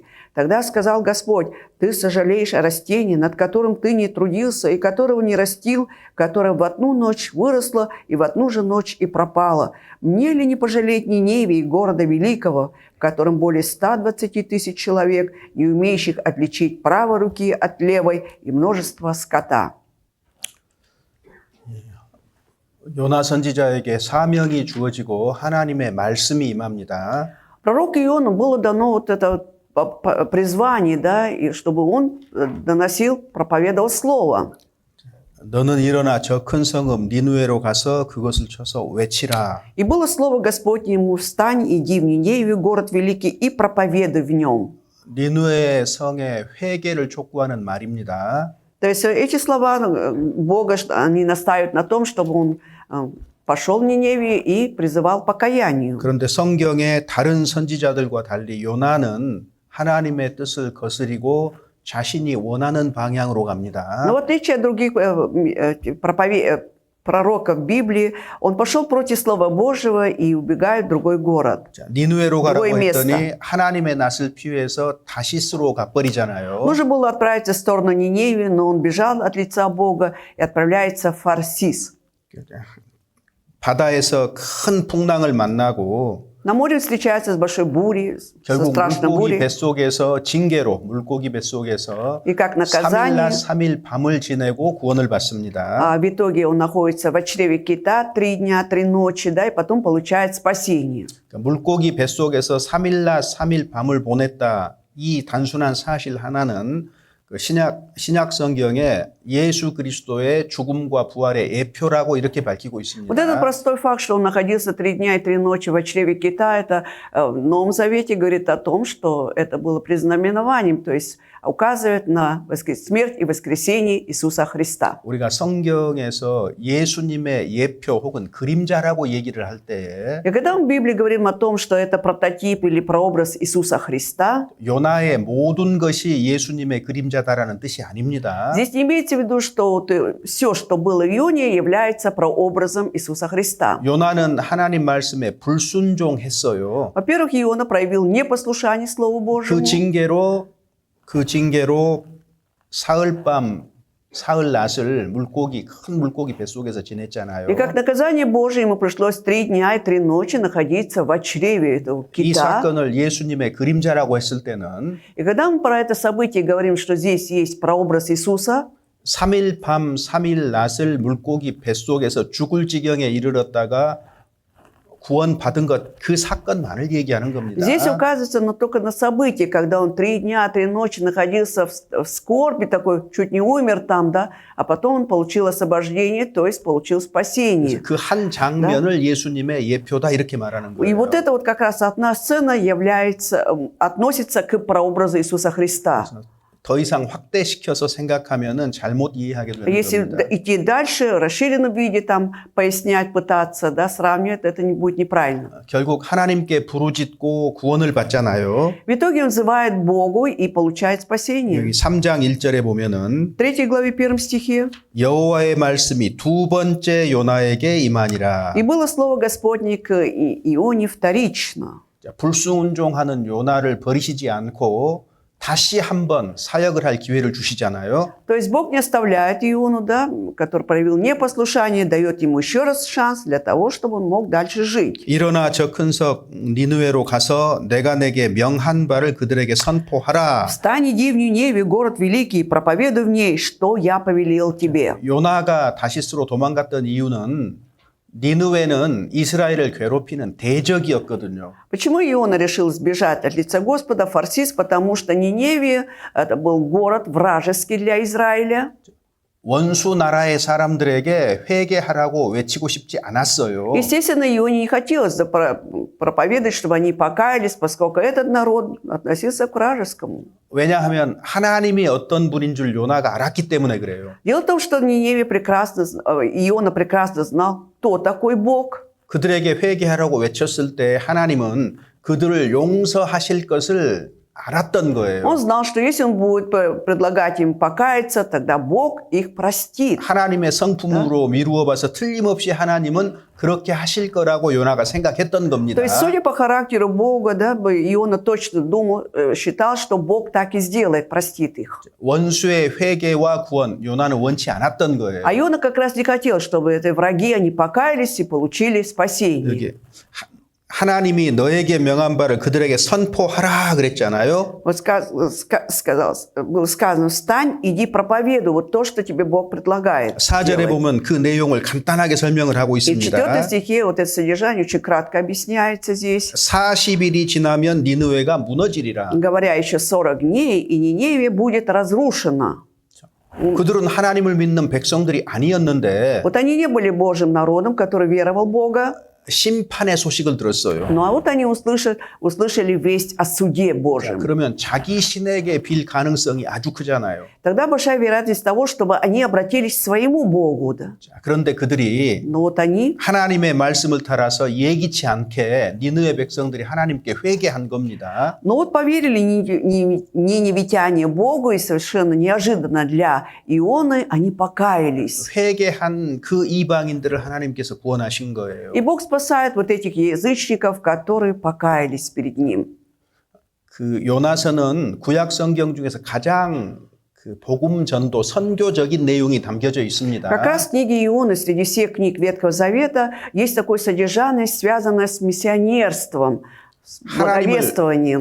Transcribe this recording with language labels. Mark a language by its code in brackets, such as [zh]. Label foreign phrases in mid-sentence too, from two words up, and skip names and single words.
[ru] Тогда сказал Господь: «Ты сожалеешь о растении, над которым ты не трудился и которого не растил, которое в одну ночь выросло и в одну же ночь и пропало. Мне ли не пожалеть Ниневии, города великого, в котором более 120 тысяч человек, не умеющих отличить правой руки от левой, и множество скота?» [ko] 요나 선지자에게 사명이 주어지고 하나님의 말씀이 임합니다. [ru] Пророку Иону было дано вот это призвание, да, и чтобы он доносил, проповедовал слово. [ko] 너는 일어나 저 큰 성읍 니누에로 가서 그것을 쳐서 외치라. [ru] И было слово Господне ему: «Встань, иди в Ниневию, город великий, и проповедуй в нем». [ko] 니누에 성의 회개를 촉구하는 말입니다. [ru] То есть эти слова Бога, они настаивают на том, чтобы он пошел в Ниневию и призывал к покаянию. [ko] 그런데 성경의 다른 선지자들과 달리 요나는 하나님의 뜻을 거스리고 자신이 원하는 방향으로 갑니다. [ru] Но в отличие от других пророков Библии, он пошел против Слова Божьего и убегает в другой город. [ko] 자, 니누에로 가라고 [ru] другое место. [ko] 했더니 하나님의 낯을 피해서 다시스로 가버리잖아요. [ru] Нужно было отправиться в сторону Ниневии, но он бежал от лица Бога и отправляется в Фарсис. [ko] 바다에서 큰 풍랑을 만나고 [ru] На море встречается с большой бурей, со [ko] 결국 [ru] страшной [ko] 물고기 [ru] бурей. [ko] 뱃속에서 징계로 물고기 뱃속에서 [ru] И как [ko] 3일날 [ru] наказание, [ko] 3일 밤을 지내고 구원을 받습니다. [ru] в итоге он находится в чреве кита 3 дня, 3 ночи, да, и потом получает спасение. [ko] 그러니까 물고기 뱃속에서 3일날 3일 밤을 보냈다. 이 단순한 사실 하나는 그 신약 성경에 예수 그리스도의 죽음과 부활의 예표라고 이렇게 밝히고 있습니다. [ru] Вот этот простой факт, что он находился 3 дня и 3 ночи в чреве кита, это в Новом Завете говорит о том, что это было предзнаменованием, то есть указывает на смерть и воскресение Иисуса Христа. [ko] 우리가 성경에서 예수님의 예표 혹은 그림자라고 얘기를 할 때에 [ru] И когда мы в Библии говорим о том, что это прототип или прообраз Иисуса Христа, [ko] 요나의 모든 것이 예수님의 그림자다라는 뜻이 아닙니다. [ru] здесь не имеется в виду, что все, что было в Ионе, является прообразом Иисуса Христа. [ko] 요나는 하나님 말씀에 불순종했어요. [ru] Во-первых, Иона проявил непослушание Слову Божьему. [ko] 그 징계로 사흘 낮을 큰 물고기 뱃속에서 지냈잖아요. [ru] И как наказание Божие ему пришлось 3 дня и 3 ночи находиться в чреве этого [ko] 이 [ru] кита. [ko] 사건을 예수님의 그림자라고 했을 때는 [ru] И когда мы про это событие говорим, что здесь есть прообраз Иисуса, [ko] 3일 밤 3일 낮을 물고기 뱃속에서 죽을 지경에 이르렀다가 구원받은 것, 그 사건만을 얘기하는 겁니다. [ru] здесь указывается только на событие, когда он 3 дня, 3 ночи находился в скорби, такой, чуть не умер там, да, а потом он получил освобождение, то есть получил спасение. [ko] 그 한 장면을 예수님의 예표다 이렇게 말하는 [ru] И [ko] 거예요. [ru] вот эта вот как раз одна сцена относится к прообразу Иисуса Христа. [ko] 더 이상 확대시켜서 생각하면은 잘못 이해하게 되는 [ru] Если [ko] 겁니다. [ru] идти дальше, в расширенном виде там пояснять, пытаться, да, сравнивать, это не будет неправильно. [ko] 결국 하나님께 부르짖고 구원을 받잖아요. [ru] В итоге он взывает Богу и получает [ko] 여기 [ru] спасение. [ko] 3장 1절에 보면은 [ru] В 3 главе 1 стихе. [ko] 여호와의 말씀이 두 번째 요나에게 임하니라. [ru] «И было слово Господне к Ионе вторично». [ko] 자, 불순종하는 요나를 버리시지 않고 다시 한번 사역을 할 기회를 주시잖아요. [ru] То есть Бог не оставляет Иону, да, который проявил непослушание, дает ему еще раз шанс для того, чтобы он мог дальше жить. [ko] 일어나 저 큰 석 니느웨로 가서 내가 내게 명한 바를 그들에게 선포하라. [ru] «Встань, иди в Ниневию, город великий, и проповедуй в ней, что я повелел тебе». [ko] 요나가 다시스로 도망갔던 이유는 니느웨는 이스라엘을 괴롭히는 대적이었거든요. [ru] Почему Иона решил сбежать от лица Господа в Фарсис? Потому что Ниневия – это был город вражеский для Израиля. [ko] 원수 나라의 사람들에게 회개하라고 외치고 싶지 않았어요. [ru] Естественно, Ионе не хотелось проповедовать, чтобы они покаялись, поскольку этот народ относился к вражескому. [ko] 왜냐하면 하나님이 어떤 분인 줄 요나가 알았기 때문에 그래요. [ru] Дело в том, что Иона прекрасно знал, кто такой Бог. [ko] 그들에게 회개하라고 외쳤을 때 하나님은 그들을 용서하실 것을 알았던 거예요. [ru] Он знал, что если он будет предлагать им покаяться, тогда Бог их простит. [ko] 하나님의 성품으로 미루어 봐서 틀림없이 하나님은 그렇게 하실 거라고 요나가 생각했던 겁니다. [ru] То есть, судя по характеру Бога, да, Иона точно считал, что Бог так и сделает, простит их. [ko] 원수의 회개와 구원 요나는 원치 않았던 거예요. [ru] А Иона как раз не хотел, чтобы эти враги, они покаялись и получили спасение. [ko] 여기 하나님이 너에게 명한 바를 그들에게 선포하라 그랬잖아요. [ru] Вот было сказано, встань, иди проповедуй вот то, что тебе Бог предлагает. [ko] 4절에 보면 그 내용을 간단하게 설명을 하고 [ru] И в 4 [ko] 있습니다. [ru] стихе вот это содержание очень кратко объясняется здесь. [ko] 40일이 지나면 니느웨가 무너지리라. [ru] Говоря еще 40 дней, и Ниневия будет разрушена. [ko] 그들은 하나님을 믿는 백성들이 아니었는데 [ru] Вот они не были Божьим народом, который веровал в Бога. [ko] 심판의 소식을 들었어요. [ru] Ну а вот они услышали весть о суде Божьем. [ko] 그러면 자기 신에게 빌 가능성이 아주 크잖아요. [ru] Тогда большая вероятность того, чтобы они обратились к своему Богу. Да. [ko] 자, 그런데 그들이 [ru] Но вот они [ko] 하나님의 말씀을 따라서 예기치 않게 니느웨 백성들이 하나님께 회개한 겁니다. [ru] Но вот поверили ниневитяне Богу, и совершенно неожиданно для Ионы они покаялись. [ko] 회개한 그 이방인들을 하나님께서 구원하신 거예요. [ru] И Бог спасает вот этих язычников, которые покаялись перед Ним. [ko] 그 요나서는 구약 성경 중에서 가장 그 복음 전도 선교적인 내용이 담겨져 있습니다. [ru] Как раз в книге Ионы среди всех книг Ветхого Завета есть такое содержание, связанное с миссионерством, с благовествованием.